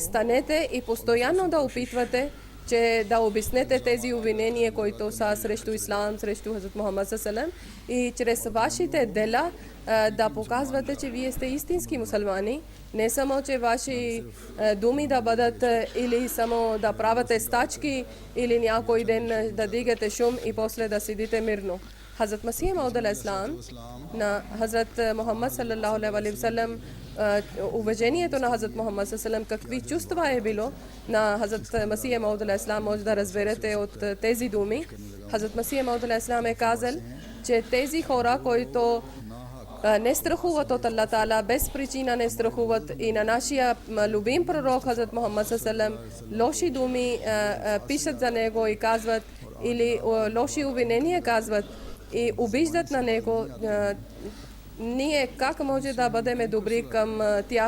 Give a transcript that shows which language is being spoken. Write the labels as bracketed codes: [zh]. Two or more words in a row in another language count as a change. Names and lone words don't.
[bg] станете и постоянно да опитвате, че да обяснете тези обвинения, които са срещу ислам, срещу Хазрат Мухаммад салалам, и чрез вашите дела да показвате, че вие сте истински мусулмани, не само, че ваши думи да бъдат или само да правите стачки или някой ден да дигате шум и после да седите мирно. Хазрат Масих Мауд алейхиссалам на Хазрат Мухаммад [ar] صلى الله عليه وسلم, [bg] уважението на Хазрат Мухаммад салалам, какви чувства е било на Хазрат Масих Мауд алейхиссалам, може да разберете от тези думи. Хазрат Масих Мауд алейхиссалам е казал, че тези хора, които не страхуват от Аллах Таала, без причина не страхуват, и на нашия любим пророк Хазрат Мухаммад салалам лоши думи пишат за него и казват, или лоши обвинения казват и обиждат на него, ние как може да бъдем добри към тях?